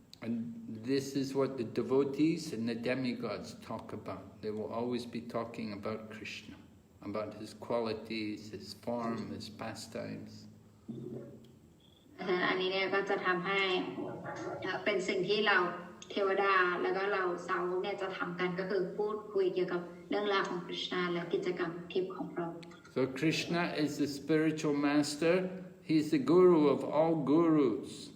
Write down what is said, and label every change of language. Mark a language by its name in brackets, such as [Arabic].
[English] And this is what the devotees and the demigods talk about. They will always be talking about Krishna, about his qualities, his form, his pastimes. [Thai] อันนี้เนี่ยก็จะทำให้เป็นสิ่งที่เราเทวดาแล้วก็เราสาวกเนี่ยจะทำกันก็คือพูดคุยเกี่ยวกับเรื่องราวของ Krishna และกิจกรรมทิพย์ของพระองค์ [English] So Krishna is the spiritual master. He's the guru of all gurus.